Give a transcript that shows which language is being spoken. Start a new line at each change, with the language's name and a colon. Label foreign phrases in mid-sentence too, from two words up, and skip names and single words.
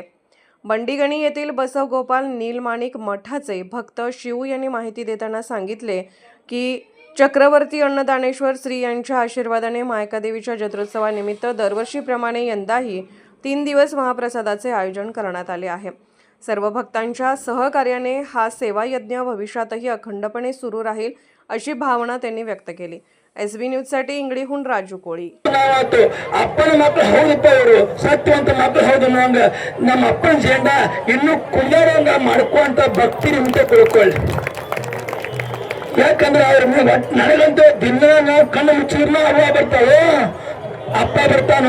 Marathi: बंडीगणी येथील बसवगोपाल नीलमाणिक मठाचे भक्त शिव यांनी माहिती देताना सांगितले की चक्रवर्ती अन्नदानेश्वर श्री यांच्या आशीर्वादाने मायका देवीच्या जत्रोत्सवानिमित्त दरवर्षीप्रमाणे यंदाही 3 दिवस महाप्रसादाचे आयोजन करण्यात आले आहे. सर्व भक्तांच्या सहकार्याने हा सेवायज्ञ भविष्यातही अखंडपणे सुरू राहील अशी भावना त्यांनी व्यक्त केली. SB न्यूजसाठी इंगडीहून राजू कोळी.
Kannada: ಅಪ್ಪನ ಮಕ್ಕಳು ಹೌದಪ್ಪ, ಅವರು ಸತ್ಯವಂತ ಮಕ್ಕಳು ಹೌದು. ನಂಗ ನಮ್ಮ ಅಪ್ಪನ ಜೆಂಡ ಇನ್ನು ಕುಂದಾರಂಗ ಮಾಡ್ಕೊಂತ ಭಕ್ತಿ ನಿಮ್ಗೆ ತಿಳ್ಕೊಳ್ಳಿ. ಯಾಕಂದ್ರೆ ಅವ್ರ ನನಗಂತೂ ದಿನ ನಾವು ಕಣ್ಣು ಮುಚ್ಚಿರ್ನ ಅವ್ವ ಬರ್ತಾವೆ, ಅಪ್ಪ ಬರ್ತಾನು.